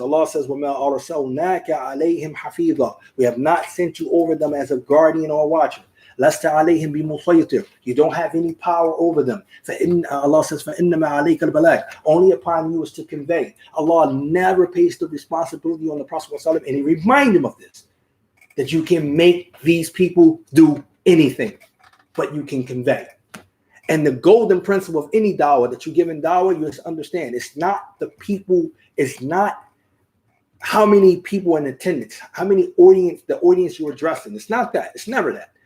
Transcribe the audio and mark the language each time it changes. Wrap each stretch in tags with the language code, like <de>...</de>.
<en>Allah says,</en> <ar>وَمَا أَرْسَلْنَاكَ عَلَيْهِمْ حَفِيظًا.</ar> <en>We have not sent you over them as a guardian or watcher.</en> <ar>لَسْتَ عَلَيْهِمْ بِمُصَيْطِرٍ.</ar> <en>You don't have any power over them. Allah says,</en> <ar>فَإِنَّمَا عَلَيْكَ الْبَلَاغُ.</ar> <en>Only upon you is to convey. Allah never pays the responsibility on the Prophet ﷺ, and He reminded him of this, that you can make these people do anything, but you can convey. And the golden principle of any dawah that you give in dawah, you just understand, it's not the people, it's not how many people in attendance, how many the audience you're addressing. It's not that. It's never that.</en>